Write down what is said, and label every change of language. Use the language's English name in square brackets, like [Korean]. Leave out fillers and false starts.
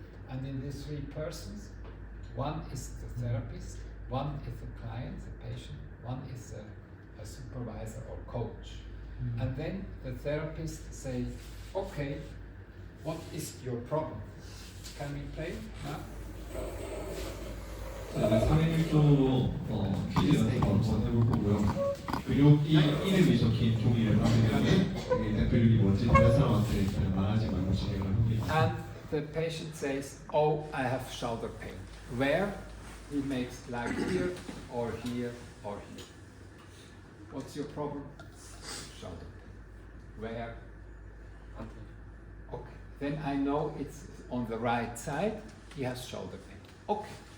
[English] And in these 3 persons, one is the therapist, one is the client, the patient, one is a supervisor or coach. And then the therapist says, okay, what is your problem? Can we play now? [Korean] 자, 이제 3일1조로 퀴즈 연습 한번 해볼 거고요. 근육이 이름이 적힌 종이를 하면 여기 근육이 뭔지 다른 사람한테 그냥 말하지 말고 진행을 합니다. [English] And the patient says, oh, I have shoulder pain. Where? He makes like here, or here, or here. What's your problem? Shoulder pain. Where? Okay. Then I know it's on the right side. He has shoulder pain. Okay.